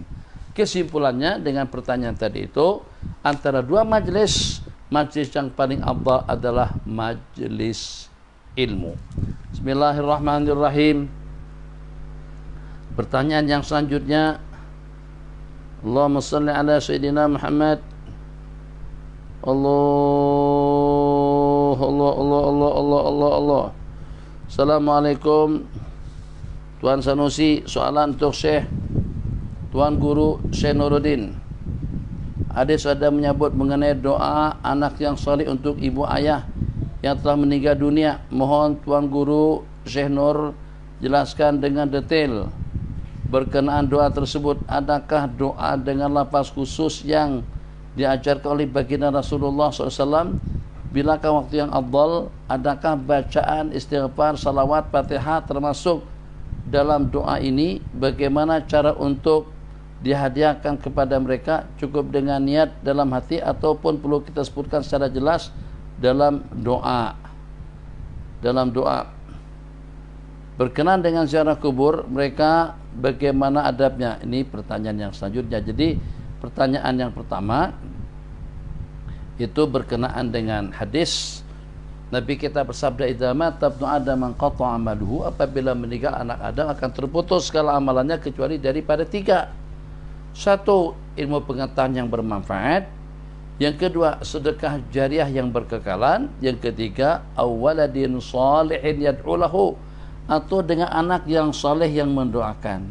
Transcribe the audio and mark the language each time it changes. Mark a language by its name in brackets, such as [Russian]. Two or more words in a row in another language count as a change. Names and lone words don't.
[Indonesian] Kesimpulannya dengan pertanyaan tadi itu, antara dua majelis yang paling afdal adalah majelis ilmu. [Arabic] Bismillahirrahmanirrahim. [Indonesian] Pertanyaan yang selanjutnya, [Arabic] اللهم صل على سيدنا محمد. Allah. [Malay] Assalamualaikum Tuan Sanusi, soalan untuk Syekh Tuan Guru Syekh Nuruddin. Adik sudah menyebut mengenai doa anak yang saleh untuk ibu ayah yang telah meninggal dunia. Mohon Tuan Guru Syekh Nur jelaskan dengan detail berkenaan doa tersebut. Adakah doa dengan lafaz khusus yang diajarkan oleh baginda Rasulullah SAW? Bilakah waktu yang afdal? Adakah bacaan istighfar, salawat, fatihah termasuk dalam doa ini? Bagaimana cara untuk dihadiahkan kepada mereka? Cukup dengan niat dalam hati ataupun perlu kita sebutkan secara jelas dalam doa? Berkenaan dengan ziarah kubur mereka, bagaimana adabnya? [Indonesian] Ini pertanyaan yang selanjutnya. Jadi pertanyaan yang pertama itu berkenaan dengan hadis Nabi kita bersabda, [Arabic] إذا مات ابن آدم انقطع عمله, [Indonesian] apabila meninggal anak Adam akan terputus segala amalannya kecuali daripada tiga. Satu, ilmu pengetahuan yang bermanfaat. Yang kedua, sedekah jariah yang berkekalan. Yang ketiga, [Arabic] أو ولد صالح يدعو له, [Indonesian] atau dengan anak yang saleh yang mendoakan.